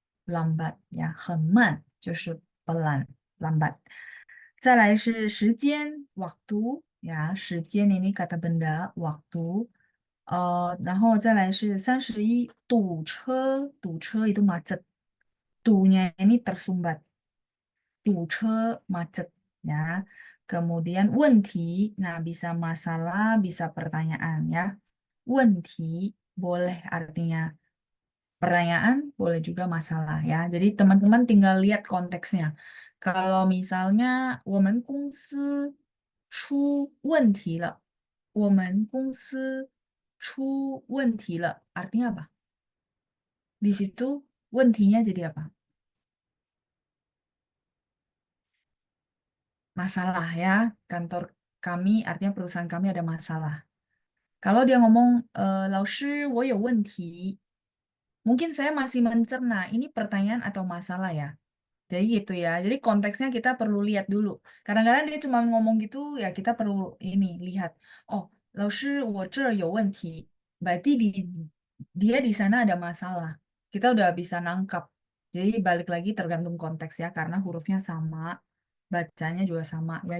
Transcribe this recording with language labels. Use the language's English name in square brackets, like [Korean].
[Chinese] Lambat呀，很慢，就是 [Indonesian] pelan, lambat。 [Chinese] 再来是时间， [Indonesian] waktu ya，时间 ini kata benda waktu。 [Chinese] 然后再来是31堵车，堵车 [Indonesian] itu macet。堵nya ini tersumbat，堵车 macet ya. Kemudian 问题, nah bisa masalah, bisa pertanyaan ya. 问题 boleh artinya pertanyaan, boleh juga masalah ya. Jadi teman-teman tinggal lihat konteksnya. Kalau misalnya [Chinese] 我们公司出问题了，我们公司出问题了, [Indonesian] artinya apa? Di situ 问题nya jadi apa? Masalah ya. Kantor kami, artinya perusahaan kami ada masalah. Kalau dia ngomong, [Chinese] 老师,我有问题, [Indonesian] mungkin saya masih mencerna, ini pertanyaan atau masalah ya. Jadi gitu ya. Jadi konteksnya kita perlu lihat dulu. Kadang-kadang dia cuma ngomong gitu ya kita perlu ini lihat. [Chinese] Oh, 老师,我这儿有问题. [Indonesian] Berarti dia di sana ada masalah. Kita udah bisa nangkap. Jadi balik lagi tergantung konteks ya karena hurufnya sama, bacanya juga sama ya.